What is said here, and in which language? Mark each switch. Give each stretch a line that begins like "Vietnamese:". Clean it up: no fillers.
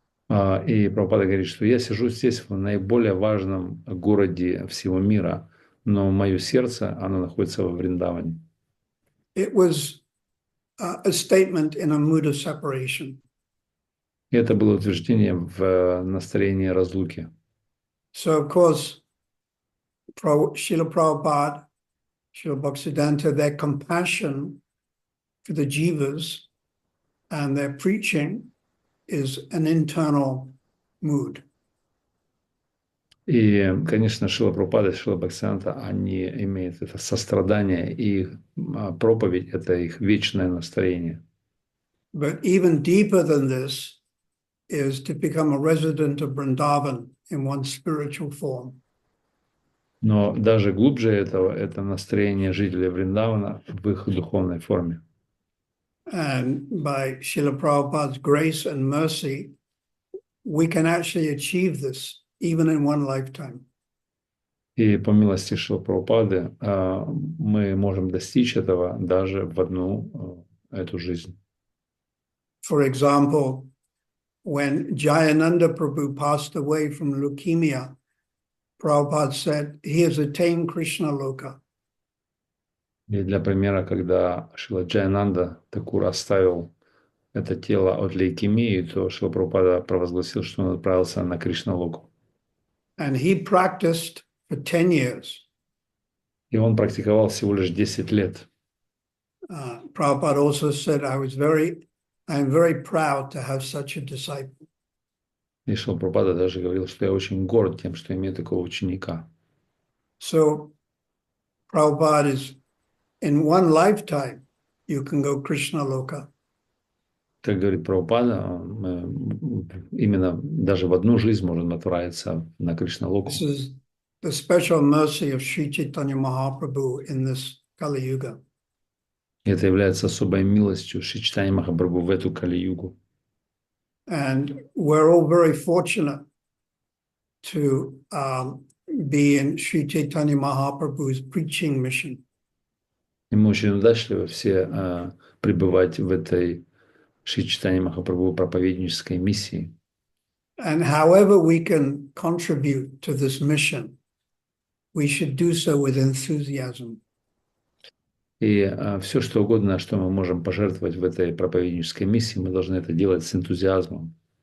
Russian: И Прабхупада говорит, что я сижу здесь в наиболее важном городе всего мира, но мое сердце, оно находится во Вриндаване.
English: It was a statement in a mood of separation.
Russian: И это было утверждение в настроении разлуки.
English: So, of course, Srila Prabhupada, Srila Bhaktisiddhanta, their compassion for the jivas and their preaching is an internal mood.
Russian: И, конечно, Шрила Прабхупада и Шрила Бхактисиданта, они имеют это сострадание, и их проповедь – это их вечное настроение.
English: But even deeper than this is to become a resident of Vrindavan in one's spiritual form.
Russian: Но даже глубже этого – это настроение жителей Вриндавана в их духовной форме.
English: And by Srila Prabhupada's grace and mercy, we can actually achieve this even in one lifetime.
Russian: И по милости Шрилы Прабхупады мы можем достичь этого даже в одну эту жизнь.
English: For example, when Jayananda Prabhu passed away from leukemia, Prabhupada said he has attained Krishna Loka.
Russian: И для примера, когда Шрила Джаянанда Такур оставил это тело от лейкемии, то Шрила Прабхупада провозгласил, что он отправился на Кришна-локу.
English: And he practiced for 10 years.
Russian: И он практиковал всего лишь 10 лет.
English: Prabhupada also said, I am very proud to have such a disciple.
Russian: И Шрила Прабхупада даже говорил, что я очень горд тем, что имею такого ученика.
English: So, Prabhupada is, in one lifetime, you can go Krishna Loka.
Russian: Как говорит Прабхупада, именно даже в одну жизнь можно отправиться на Кришна-локу.
English: This is the special mercy of Sri Chaitanya Mahaprabhu in this Kali Yuga.
Russian: И это является особой милостью Шри Чайтаньи Махапрабху в эту Кали-югу.
English: And we're all very fortunate to be in Sri Chaitanya Mahaprabhu's preaching mission.
Russian: И мы очень удачливы все пребывать в этой Шри Чайтаньи Махапрабху проповеднической миссии.
English: And however we can contribute to this mission, we should do so with enthusiasm.
Russian: И все, что угодно, что мы можем пожертвовать в этой проповеднической миссии, мы должны это делать с энтузиазмом.